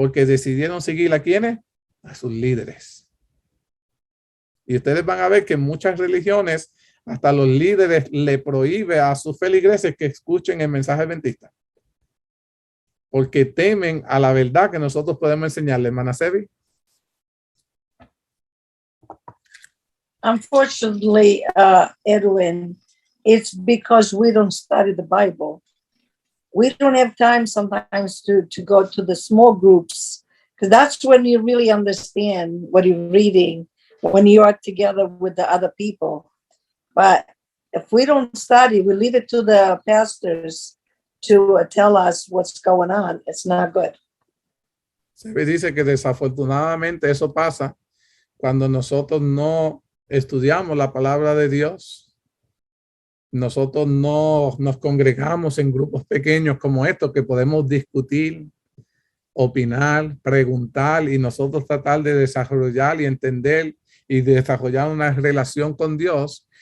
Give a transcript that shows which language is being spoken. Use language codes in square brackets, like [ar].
[es] Porque decidieron seguir a quiénes, a sus líderes. Y ustedes van a ver que en muchas religiones hasta los líderes le prohíben a sus feligreses que escuchen el mensaje adventista. Porque temen a la verdad que nosotros podemos enseñarle, hermana Sebi. [en] Unfortunately, Edwin, it's because we don't study the Bible. We don't have time sometimes to go to the small groups, because that's when you really understand what you're reading, when you are together with the other people. But if we don't study, we leave it to the pastors to tell us what's going on. It's not good. [es] Sebi dice que desafortunadamente eso pasa cuando nosotros no estudiamos la palabra de Dios. nosotros no nos congregamos en grupos pequeños como estos que podemos discutir, opinar, preguntar y nosotros tratar de desarrollar y entender y desarrollar una relación con Dios.